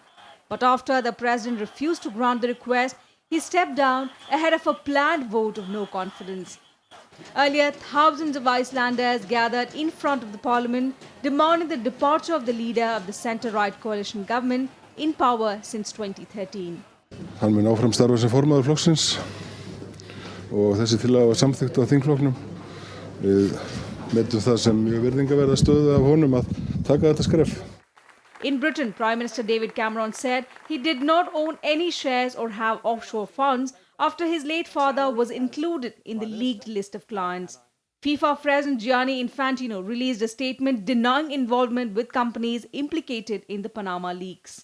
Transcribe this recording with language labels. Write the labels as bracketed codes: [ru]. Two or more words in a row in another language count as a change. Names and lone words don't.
[en] But after the president refused to grant the request, he stepped down ahead of a planned vote of no confidence. Earlier, thousands of Icelanders gathered in front of the parliament, demanding the departure of the leader of the centre-right coalition government in power since 2013. [is] Hann mun áfram starfa sem formaður flokksins og þessi tillaga var samþykkt á þingflokknum. Við metum það sem mjög virðingarverða stöðu af honum að taka þetta skref. [en] In Britain, Prime Minister David Cameron said he did not own any shares or have offshore funds after his late father was included in the leaked list of clients. FIFA President Gianni Infantino released a statement denying involvement with companies implicated in the Panama leaks.